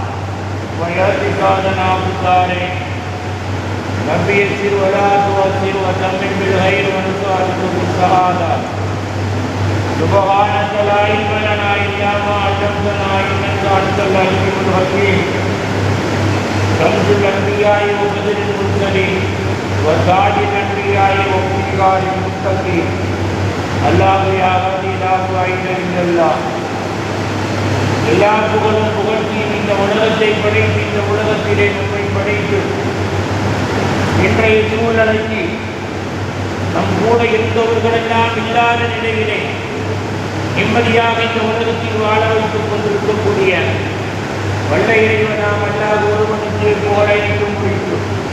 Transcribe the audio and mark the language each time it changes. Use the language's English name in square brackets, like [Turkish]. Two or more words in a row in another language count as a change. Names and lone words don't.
[Arabic] ويعتقادنا بالصالح ربي يسر ولا تعسر وتمم بالخير ونسألك بالسعادة سبحانك لا علم لنا إلا ما علمتنا إنك أنت العليم الحكيم شمس الأنبياء وبدر المرسلين وتاج الأنبياء وفخار المتقين الله يا هادي لا إله إلا الله [Tamil] எல்லா புகழும் புகழ்ச்சியும் இந்த உலகத்தை படைத்து இந்த உலகத்திலே நம்மை படைத்து இன்றைய சூழ்நிலைக்கு நம் கூட இருந்தவர்களெல்லாம் இல்லாத நிலையிலே நிம்மதியாக இந்த உலகத்தில் வாழ வைத்துக் கொண்டிருக்கக்கூடிய வல்ல இறைவனாம் அல்லாஹ் ஒருவனுக்கு போராடிக்கும் முடிக்கும்